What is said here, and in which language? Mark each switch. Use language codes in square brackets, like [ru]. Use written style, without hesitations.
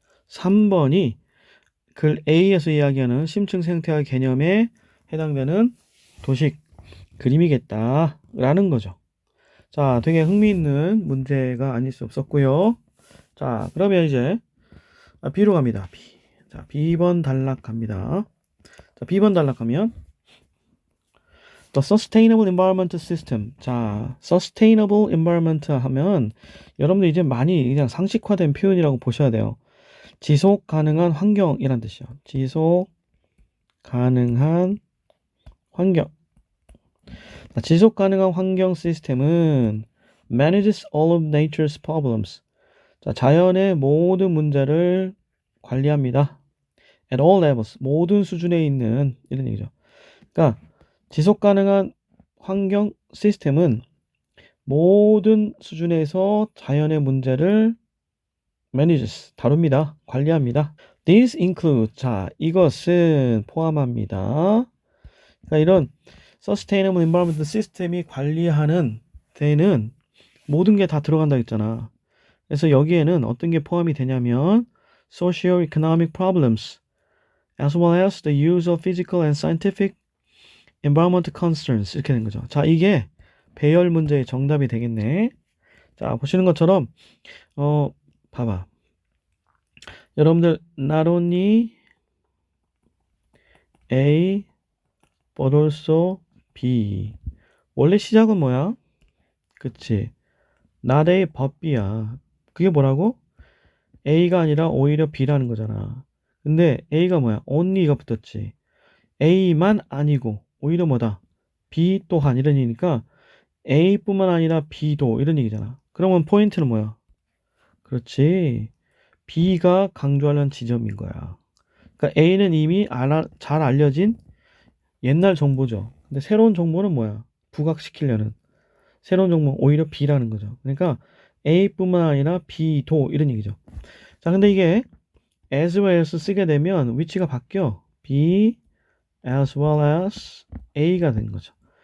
[ko] 3번이 글 A에서 이야기하는 심층 생태학 개념에 해당되는 도식 그림이겠다라는 거죠. 자, 되게 흥미있는 문제가 아닐 수 없었고요. 자, 그러면 이제 B로 갑니다. B. 자, B번 단락 갑니다. 자, B번 단락하면 [en] The Sustainable Environment System. [ko] 자, Sustainable Environment 하면 여러분들 이제 많이 그냥 상식화된 표현이라고 보셔야 돼요. 지속 가능한 환경이란 뜻이요. 지속 가능한 환경. 자, 지속 가능한 환경 시스템은 [en] manages all of nature's problems. [ko] 자, 자연의 모든 문제를 관리합니다. [en] At all levels. [ko] 모든 수준에 있는 이런 얘기죠. 그러니까 지속 가능한 환경 시스템은 모든 수준에서 자연의 문제를 manages, 다룹니다. 관리합니다. [en] These include, [ko] 자, 이것은 포함합니다. 그러니까 이런 Sustainable Environment 시스템이 관리하는 데는 모든 게 다 들어간다 했잖아. 그래서 여기에는 어떤 게 포함이 되냐면 [en] Socio-economic problems, as well as the use of physical and scientific environmental concerns [ko] 이렇게 된 거죠. 자, 이게 배열 문제의 정답이 되겠네. 자, 보시는 것처럼 봐봐. 여러분들 [en] not only A but also B. [ko] 원래 시작은 뭐야? 그치? not A but B야. 그게 뭐라고? A가 아니라 오히려 B라는 거잖아. 근데 A가 뭐야? only가 붙었지. A만 아니고 오히려 뭐다? B 또한 이런 얘기니까 A뿐만 아니라 B도 이런 얘기잖아. 그러면 포인트는 뭐야? 그렇지. B가 강조하는 지점인 거야. 그러니까 A는 이미 잘 알려진 옛날 정보죠. 근데 새로운 정보는 뭐야? 부각시키려는 새로운 정보는 오히려 B라는 거죠. 그러니까 A뿐만 아니라 B도 이런 얘기죠. 자, 근데 이게 as well as 쓰게 되면 위치가 바뀌어. [en] B as well as A가 [ko] 된 거죠.